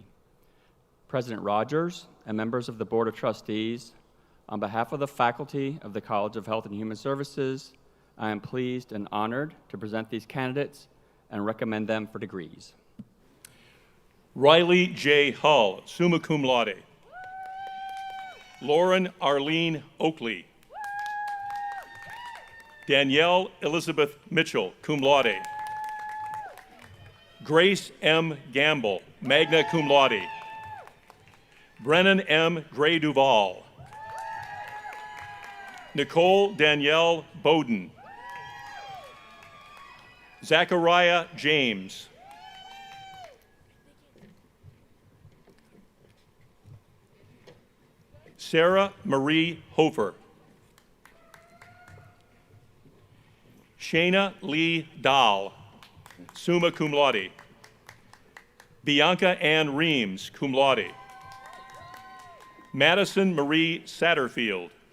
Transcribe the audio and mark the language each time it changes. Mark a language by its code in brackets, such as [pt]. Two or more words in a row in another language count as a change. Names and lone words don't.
[en] President Rogers and members of the Board of Trustees, on behalf of the faculty of the College of Health and Human Services, I am pleased and honored to present these candidates and recommend them for degrees. Riley J. Hull, [la] summa cum laude. [en] Lauren Arlene Oakley. Danielle Elizabeth Mitchell, [la] cum laude. [en] Grace M. Gamble, [la] magna cum laude. [en] Brennan M. Gray Duval. Nicole Danielle Bowden. Zachariah James. Sarah Marie Hofer. Shayna Lee Dahl, [la] summa cum laude. [en] Bianca Ann Reams, [la] cum laude. [en] Madison Marie Satterfield.